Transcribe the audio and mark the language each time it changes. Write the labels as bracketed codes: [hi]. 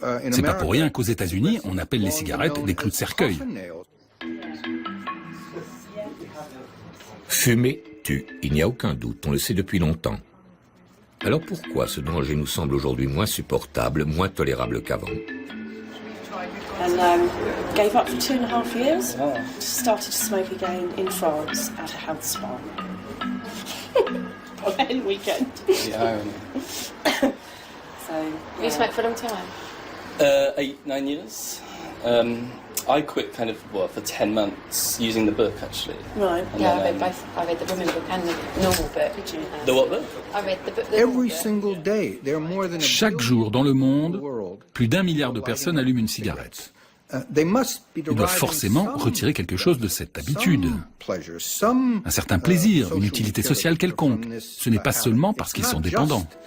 [fr] C'est pas pour rien qu'aux États-Unis, on appelle les cigarettes des clous de cercueil. Fumer tue, il n'y a aucun doute, on le sait depuis longtemps. Alors pourquoi ce danger nous semble aujourd'hui moins supportable, moins tolérable qu'avant? [en] And gave up for 2.5 years. Started to smoke again in France at a health spa. On a weekend. Yeah, So You smoked for a long time? 8-9 years. I quit kind of, for 10 months using the book, actually. right. And Yeah, then, I read the women book and the normal book. Did you? The what book? I read the book. The normal book. [fr] Chaque jour dans le monde, plus d'1 milliard de personnes allument une cigarette. Ils doivent forcément retirer quelque chose de cette habitude. Un certain plaisir, une utilité sociale quelconque. Ce n'est pas seulement parce qu'ils sont dépendants.